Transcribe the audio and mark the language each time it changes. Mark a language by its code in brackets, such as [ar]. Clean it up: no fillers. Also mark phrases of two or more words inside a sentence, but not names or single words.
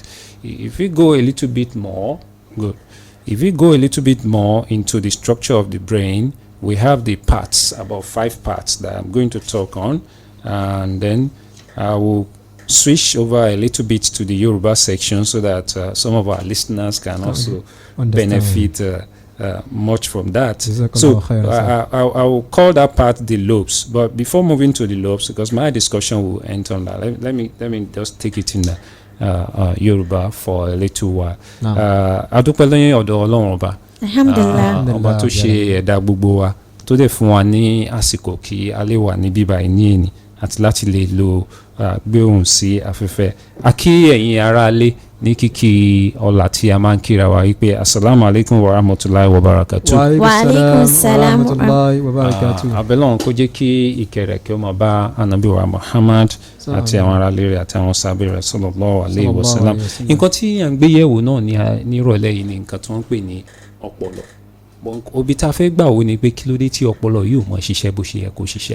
[en] If we go a little bit more, If we go a little bit more into the structure of the brain, we have the parts, about 5 parts that I'm going to talk on, and then I will switch over a little bit to the Yoruba section so that some of our listeners can also benefit much from that. So I will call that part the lobes. But before moving to the lobes, because my discussion will end on that, let me just take it in the Yoruba for a little while. [yo] Adúpẹ́ lẹ́yìn ọ̀dọ̀ Ọlọ́run ọba. Alhamdulillah. Ọba tó ṣe ẹ̀dá gbogbo wa, tó dẹ̀ fún wa ní àsìkò kí a lè wà ní bíbá ní èní àti láti lè lo gbé ohùn sí afẹ́fẹ́. A kí ẹ̀yin aráalé ní kíkí ọlá tí a máa ń kíra wa wípé [ar] السلام عليكم ورحمة الله وبركاته. وعليكم السلام ورحمة الله وبركاته. [yo] Abẹ́lọ́run kó jẹ́ kí ìkẹ́ kí ó máa bá Ànábì wa Muhammad àti àwọn aráalé rẹ̀ àti àwọn sábẹ́ rẹ̀ [ar] صلى الله عليه وسلم. [yo] Nǹkan tí à ń gbé yẹ̀wò náà ní ìrọ̀lẹ́ yìí ni nǹkan tí wọ́n ń pè ní ọpọlọ. Òbí tá a fẹ́ gbà wò ni pé kí ló dé tí ọpọlọ yìí ò mọ ṣiṣẹ́ bó ṣe yẹ kó ṣiṣẹ́.